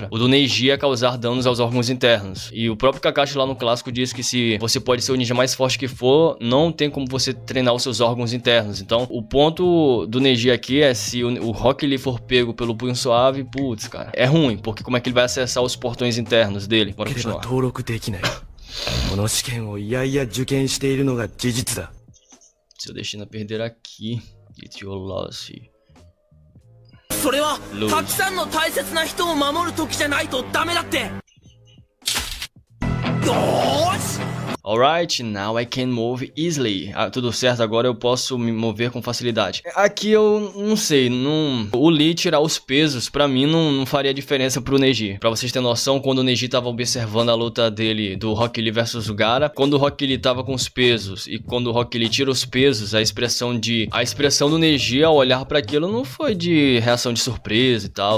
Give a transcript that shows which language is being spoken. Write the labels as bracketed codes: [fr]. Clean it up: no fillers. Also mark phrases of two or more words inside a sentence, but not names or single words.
[pt] O do Neji é causar danos aos órgãos internos. E o próprio Kakashi lá no clássico diz que se você pode ser o ninja mais forte que for, não tem como você treinar os seus órgãos internos. Então, o ponto do Neji aqui é se o Rock Lee for pego pelo punho suave, putz, cara, é ruim, porque como é que ele vai acessar os portões internos dele? Bora continuar. [ja] 登録できない。この試験をいやいや受験しているのが事実だ。 [pt] Seu destino a perder aqui. [en] It's your loss. [ja] それはたくさんの大切な人を守る時じゃないとダメだって。よーし [en] Alright, now I can move easily. [pt] Tudo certo, agora eu posso me mover com facilidade. Aqui eu não sei, o Lee tirar os pesos pra mim não faria diferença pro Neji. Pra vocês terem noção, quando o Neji tava observando a luta dele do Rock Lee versus o Gaara, quando o Rock Lee tava com os pesos e quando o Rock Lee tira os pesos, a expressão do Neji ao olhar pra aquilo não foi de reação de surpresa e tal.